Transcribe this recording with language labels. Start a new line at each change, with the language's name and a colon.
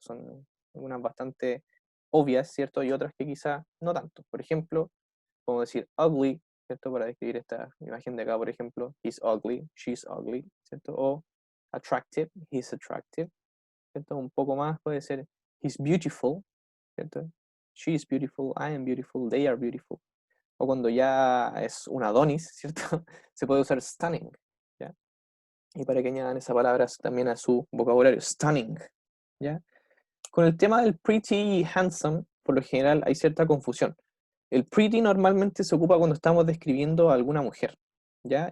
Spanish: Son algunas bastante obvias, ¿cierto? Y otras que quizá no tanto. Por ejemplo, podemos decir ugly, ¿cierto? Para describir esta imagen de acá, por ejemplo,
English: he's ugly, she's ugly,
Spanish: ¿cierto?
English: O attractive, he's attractive,
Spanish: ¿cierto? Un poco más puede ser
English: he's beautiful,
Spanish: ¿cierto?
English: She is beautiful, I am beautiful, they are beautiful.
Spanish: O cuando ya es un Adonis, ¿cierto? Se puede usar stunning, ¿ya? Y para que añadan esa palabra también a su vocabulario, stunning, ¿ya? Con el tema del pretty y handsome, por lo general hay cierta confusión. El pretty normalmente se ocupa cuando estamos describiendo a alguna mujer, ¿ya?